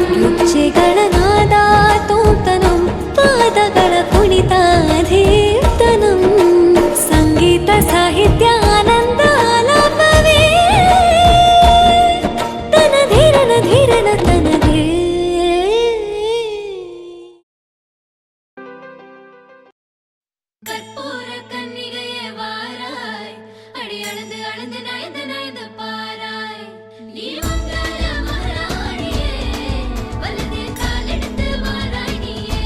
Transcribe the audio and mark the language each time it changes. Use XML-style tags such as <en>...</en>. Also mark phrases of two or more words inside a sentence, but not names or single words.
<kn>ಗೆಜ್ಜೆಗಳ ನಾದ ತೋಂತನಂ ಪಾದಗಳ ಕುಣಿತ ಧೀರ್ತನಂ. ಸಂಗೀತ ಸಾಹಿತ್ಯ ಆನಂದ ಆಲಾಪವೇ ತನಧಿರನ ಧಿರನ ತನಧೇ.</kn> <ta>கற்பூர கன்னிகையே வாராய், அடி அளந்து அளந்து நயந்து நயந்து பாராய். நீ மங்கள மகாராணியே, வலதில் காலெடுத்து வாராய் நீயே.</ta>